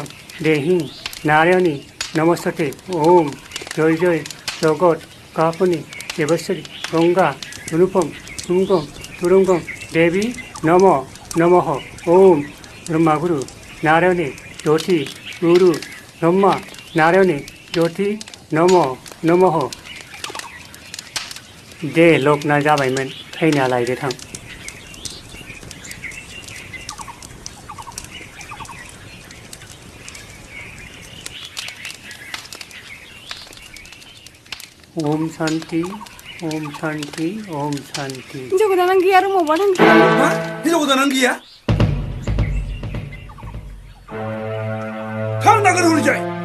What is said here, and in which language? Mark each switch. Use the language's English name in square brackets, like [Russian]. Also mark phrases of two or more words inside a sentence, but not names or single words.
[Sanskrit] देहि नारायणी नमस्ते ओम जय जय जगत कापनी देवश्वरी गंगा अनुपम तुंगम तुरंगम देवी नमो नमः ओम ब्रह्मगुरु नारायणी ज्योति गुरु ब्रह्मा नारायणी ज्योति नमो नमः [Bodo] दे लग्ना जाबायमोन फैना लायदो थां [Sanskrit] ओम शांति ओम शांति ओम शांति [Bodo] हिनजाव गोदानानो गैया आरो मबावबा थांखो मा हिनजाव गोदानानो गैया थांनांगोन हरैजाय